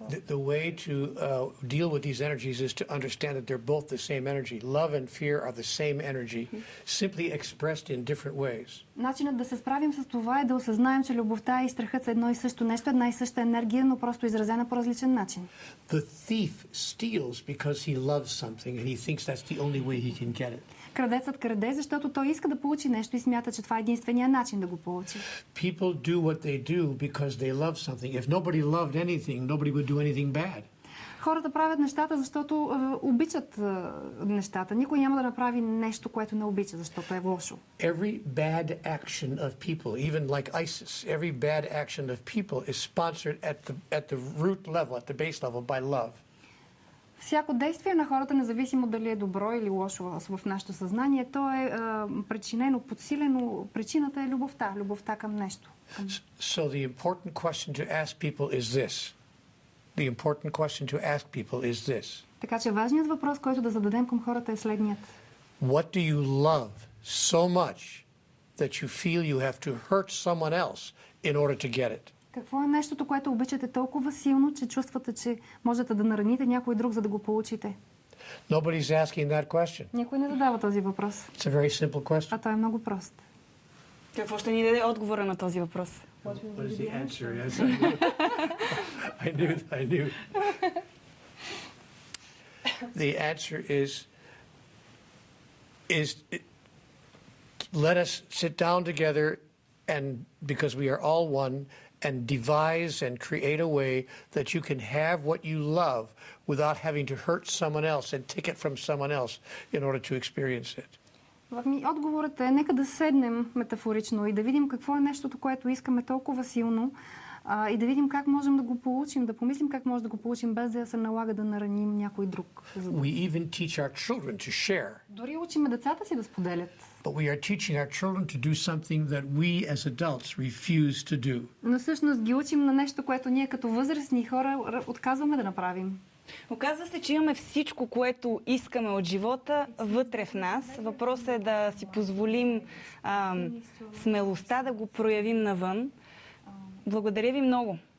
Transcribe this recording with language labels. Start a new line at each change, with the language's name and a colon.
English: The way to deal with these energies is to understand that they're both the same energy. Love and fear are the same energy, simply expressed in different ways.
Bulgarian: Начинът да се справим с това е да осъзнаем, че любовта и страхът са едно и също нещо, една и съща енергия, но просто изразена по различен начин.
English: The thief steals because he loves something and he thinks that's the only way he can get it.
Bulgarian: Крадецът краде, защото той иска да получи нещо и смята, че това е единствения начин да го получи.
English: People do what they do because they love something. If nobody loved anything, nobody would do anything bad.
Bulgarian: Хората правят нещата, защото обичат нещата. Никой няма да направи нещо, което не обича, защото е лошо.
English: Every bad action of people, even like ISIS, every bad action of people is sponsored at the root level, at the base level by love.
Bulgarian: Всяко действие на хората, независимо дали е добро или лошо в нашето съзнание, то е причинено, подсилено. Причината е любовта. Любовта към нещо.
English: So the important question to ask people is this. The important question to ask people is this.
Bulgarian: Така че важният въпрос, който да зададем към хората е следният.
English: What do you love so much that you feel you have to hurt someone else in order to get it?
Bulgarian: Какво е нещото, което обичате толкова силно, че чувствате, че можете да нараните някой друг, за да го получите?
English: Nobody's asking that question.
Bulgarian: Никой не задава този въпрос.
English: It's a very simple question.
Bulgarian: А той е много прост. Какво ще ни даде отговора на този въпрос?
English: What is the answer? Yes, I knew. The answer is let us sit down together, and because we are all one, and devise and create a way that you can have what you love without having to hurt someone else and take it from someone else in order to experience it.
Bulgarian: Отговорът е, нека да седнем метафорично и да видим какво е нещото, което искаме толкова силно, и да видим как можем да го получим, да помислим как може да го получим, без да се налага да нараним някой друг.
English: We even teach our children to share.
Bulgarian: Дори учиме децата си да споделят.
English: But we are teaching our children to do something that we as adults refuse to do.
Bulgarian: Но всъщност ги учим на нещо, което ние като възрастни хора отказваме да направим. Оказва се, че имаме всичко, което искаме от живота вътре в нас. Въпросът е да си позволим смелостта да го проявим навън. Благодаря ви много.